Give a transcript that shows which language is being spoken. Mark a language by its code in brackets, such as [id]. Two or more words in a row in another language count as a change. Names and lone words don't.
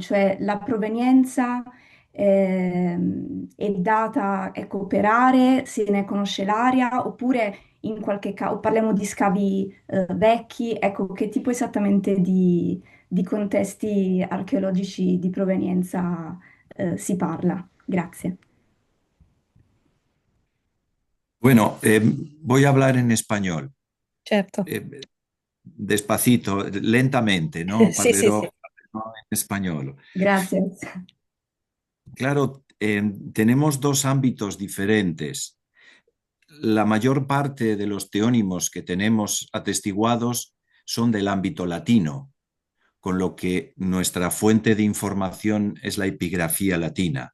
[it] Cioè la provenienza è data, ecco, per aree, se ne conosce l'area, oppure in qualche caso parliamo di scavi vecchi, ecco, che tipo esattamente di contesti archeologici di provenienza si parla? Grazie. [es] Bueno, voy a hablar en español. [it] Certo. [es] Despacito, lentamente, ¿no? [it] Sì, sì, sì. [es] Parlerò en español. [it] Grazie. [es] Claro, tenemos dos ámbitos diferentes. La mayor parte de los teónimos que tenemos atestiguados son del ámbito latino, con lo que nuestra fuente de información es la epigrafía latina.